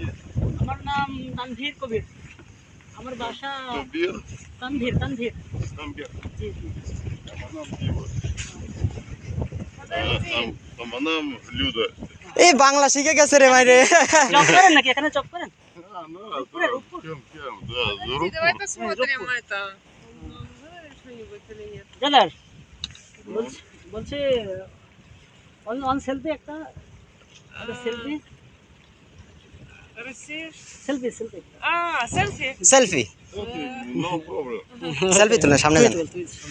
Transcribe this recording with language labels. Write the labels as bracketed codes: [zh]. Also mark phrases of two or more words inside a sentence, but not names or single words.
[bn] আমার নাম তানভীর কবির আমার বাসা Кабир. তানভীর তানভীর Камбер. জি জি আমার নাম Дима. আমার নাম Люда. এই বাংলা শিখে গেছে রে ভাই রে জব করেন নাকি এখানে জব করেন [ru] Кем, да, за руку. Давай посмотрим это. Что-нибудь или нет. [bn] ব্রাদার বলছে অন সেলফি একটা সেলফি [ru] Россия. [bn] সেলফি সেলফি [ru] А, селфи. [bn] সেলফি [en] No problem. [bn] সেলফি তুলে সামনে যান